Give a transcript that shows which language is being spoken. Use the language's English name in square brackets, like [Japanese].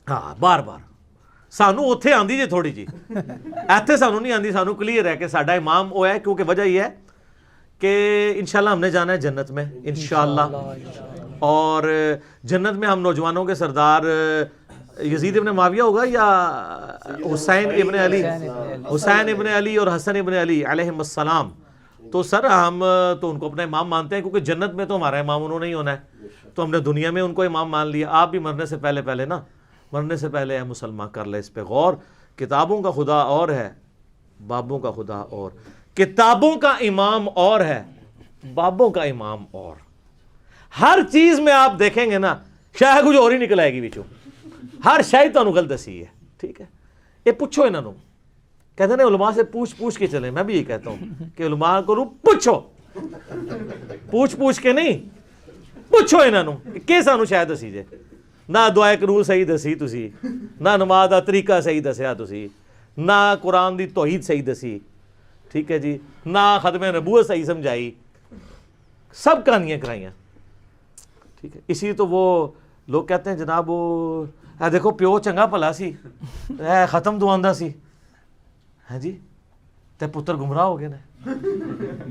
[Punjabi] ہاں بار بار سانو اتھے آندی جی تھوڑی جی, ایتھے سانو نہیں آندی. سانو کلیئر ہے [Urdu] کہ ساڈا امام وہ ہے, کیونکہ وجہ یہ ہے کہ انشاءاللہ ہم نے جانا ہے جنت میں انشاءاللہ, اور جنت میں ہم نوجوانوں کے سردار یزید ابن معاویہ ہوگا یا حسین ابن علی، حسین ابن علی اور حسن ابن علی علیہم السلام. تو سر ہم تو ان کو اپنا امام مانتے ہیں، کیونکہ جنت میں تو ہمارا امام انہوں نے ہی ہونا ہے، تو ہم نے دنیا میں ان کو امام مان لیا. آپ بھی مرنے سے پہلے نا، مرنے سے پہلے اے مسلمان کر لے اس پہ غور. کتابوں کا خدا اور ہے، بابوں کا خدا اور. کتابوں کا امام اور ہے، بابوں کا امام اور. ہر چیز میں آپ دیکھیں گے نا شاید کچھ اور ہی نکل آئے گی بچوں، [Punjabi] ہر شاید تو غلط دسی ہے. [Urdu] ٹھیک ہے، یہ پوچھو انہوں نے، کہتے ہیں علماء سے پوچھ کے چلیں. میں بھی یہ کہتا ہوں کہ علماء کو پوچھو، پوچھ کے نہیں، پوچھو انہوں نے کہ [Punjabi] سانو شاید دسی جے. نہ دعائے قنوت صحیح دسی تسی، نہ نماز دا طریقہ صحیح دسیا تسی، نہ قرآن دی توحید صحیح دسی. [Urdu] ٹھیک ہے جی، نہ ختم نبوت صحیح سمجھائی، سب کہانیاں کرائیاں. ٹھیک ہے، اسی تو وہ لوگ کہتے ہیں جناب وہ دیکھو [Punjabi] پیو چنگا بھلا سی، ختم دعاندا سی. ہاں جی، تے پتر گمراہ ہو گئے نے.